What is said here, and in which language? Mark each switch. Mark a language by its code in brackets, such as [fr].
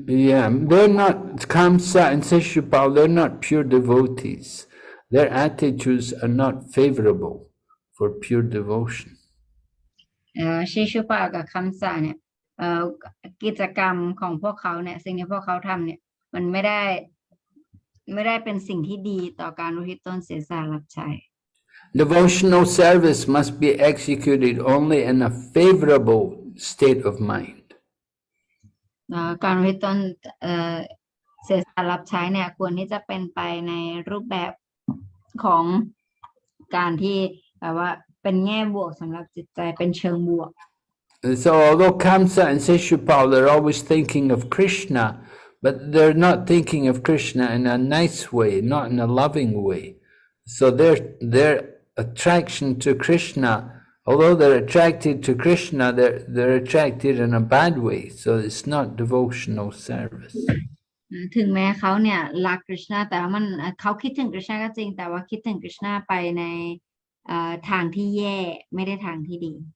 [en] Yeah, they're not Kamsa and Sishupal. They're not pure devotees. Their attitudes are not favorable for pure devotion. [th] ชิชุปาลกับคำสะเนี่ยกิจกรรมของพวกเขาเนี่ยสิ่งที่พวกเขาทำเนี่ยมันไม่ได้เป็นสิ่งที่ดีต่อการอุทิศตนเสียสละรับใช้ [en] Devotional service must be executed only in a favorable state of mind. [th] การอุทิศตนเสียสละรับใช้เนี่ยควรที่จะเป็นไปในรูปแบบของการที่แบบว่าเป็นแง่บวกสำหรับจิตใจเป็นเชิงบวก [en] So although Kamsa and Sishupal, they're always thinking of Krishna, but they're not thinking of Krishna in a nice way, not in a loving way. So their attraction to Krishna, although they're attracted to Krishna, they're attracted in a bad way. So it's not devotional service. [th] ถึงแม้เขาเนี่ยรักคริชนาแต่ว่าเขาคิดถึงคริชนาก็จริงแต่ว่าคิดถึงคริชนาไปในทางที่แย่ไม่ได้ทางที่ดี